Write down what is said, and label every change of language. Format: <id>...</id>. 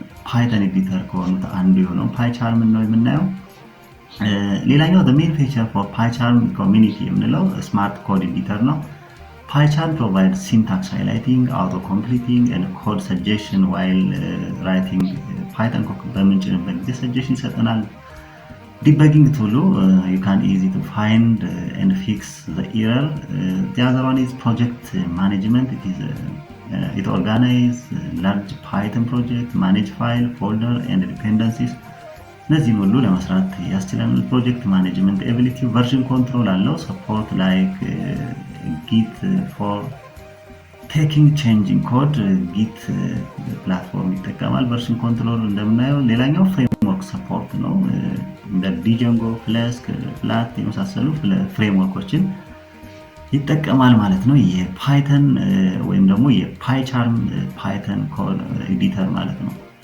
<am>ፓይተን ኤዲተር ከሆኑት አንዱ የሆነው PyCharm ነው የምናየው። ሌላኛው</am> <en>the main feature for PyCharm community</en> <am>የምንለው ስማርት ኮድ ኤዲተር ነው።</am> <en>PyCharm provides syntax highlighting, auto-completing, and code suggestion while writing.</en> <am>Python በምንጭንበት ጊዜ suggestion ይሰጠናል።</am> <en>Debugging tool, you can easy to find and fix the error. The other one is project management. It organizes large Python project, manage file, folder, and dependencies.</en> <am>እነዚህን ሁሉ ለመስራት ያስችለናል። ፕሮጀክት ማኔጅመንት ኤቢሊቲ፣ ቨርዥን ኮንትሮል አለው።</am> <en>ሰፖርት ላይክ ጊት ፎር ቴኪንግ ቼንጂንግ ኮድ፣</en> <am>ጊት ፕላትፎርም ይጠቀማል። ቨርዥን ኮንትሮል እንደምናየው። ሌላኛው ፍሬምወርክ ሰፖርት ነው። እንደ ዲጀንጎ፣ ፍላስክ፣ ፍላት የመሳሰሉ ፍሬምወርኮችን ይጠቀማል ማለት ነው። የፓይተን ወይም ደግሞ የፓይቻርም ፓይተን ኮድ ኤዲተር ማለት ነው።</am>